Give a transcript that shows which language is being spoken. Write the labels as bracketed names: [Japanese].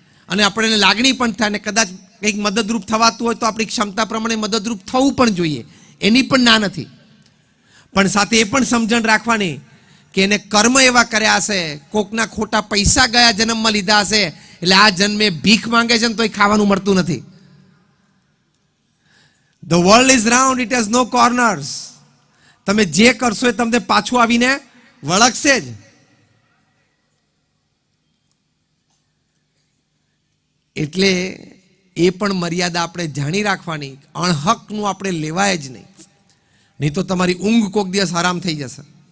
[Gujarati] અને આપણને લાગણી પણ થાય, અને કદાચ કંઈક મદદરૂપ થવાતું હોય તો આપણી ક્ષમતા પ્રમાણે મદદરૂપ થવું પણ જોઈએ, એની પણ ના નથી. પણ સાથે એ પણ સમજણ રાખવાની કે એને કર્મ એવા કર્યા હશે, કોકના ખોટા પૈસા ગયા જન્મમાં લીધા હશે, એટલે આ જન્મે ભીખ માંગે છે ને તોય ખાવાનું મળતું નથી. [English] The world is round, it has no corners. [Gujarati] તમે જે કરશો એ તમને પાછું આવીને વળગશે જ. એટલે એ પણ મર્યાદા આપણે જાણી રાખવાની, અણહકનું આપણે લેવાય જ નહીં, નહીં તો તમારી ઊંઘ કોક દિવસ આરામ થઈ જશે.